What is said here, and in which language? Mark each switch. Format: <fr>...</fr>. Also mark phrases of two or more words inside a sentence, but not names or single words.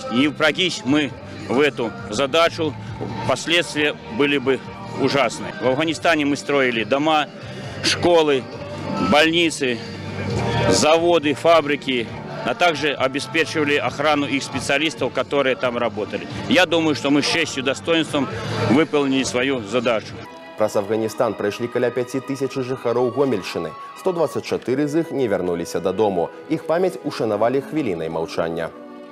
<ru>Не впрягись мы в эту задачу, последствия были бы ужасные. В Афганистане мы строили дома, школы, больницы, заводы, фабрики, а также обеспечивали охрану их специалистов, которые там работали. Я думаю, что мы с честью и достоинством выполнили свою задачу.</ru> <be>Праз Афганістан прайшлі каля 5000 жыхароў Гомельшчыны. 124 з іх не вярнуліся дадому. Іх памяць ушанавалі хвілінай маўчання.</be>